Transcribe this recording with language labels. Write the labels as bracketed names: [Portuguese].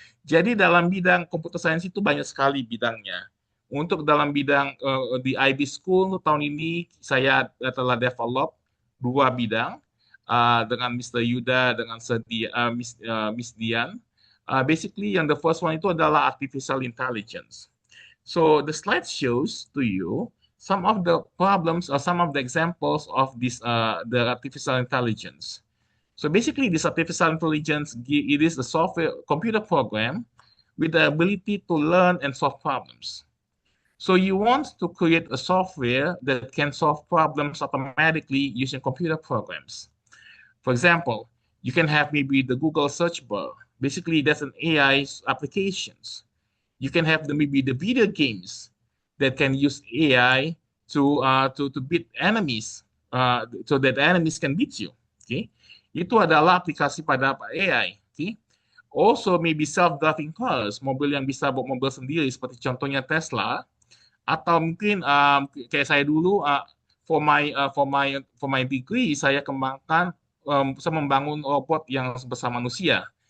[Indonesian] Jadi dalam bidang computer science itu banyak sekali bidangnya. Untuk dalam bidang di IB School tahun ini saya telah develop 2 bidang dengan Mr. Yuda dengan Miss Dian. [English] Basically, yang the first one [Indonesian] itu adalah [English] artificial intelligence. So the slide shows to you some of the problems or some of the examples of this the artificial intelligence. So basically, this artificial intelligence it is a software computer program with the ability to learn and solve problems. So you want to create a software that can solve problems automatically using computer programs. For example, you can have maybe the Google search bar. Basically, that's an AI applications. You can have maybe the video games that can use AI to beat enemies, so that enemies can beat you. [Indonesian] Okay, itu adalah aplikasi pada AI. [English] Okay, also maybe self-driving cars, [Indonesian] mobil yang bisa bawa mobil sendiri seperti contohnya Tesla, atau mungkin kayak saya dulu [English] for my degree [Indonesian] saya kembangkan saya membangun robot yang bersama manusia.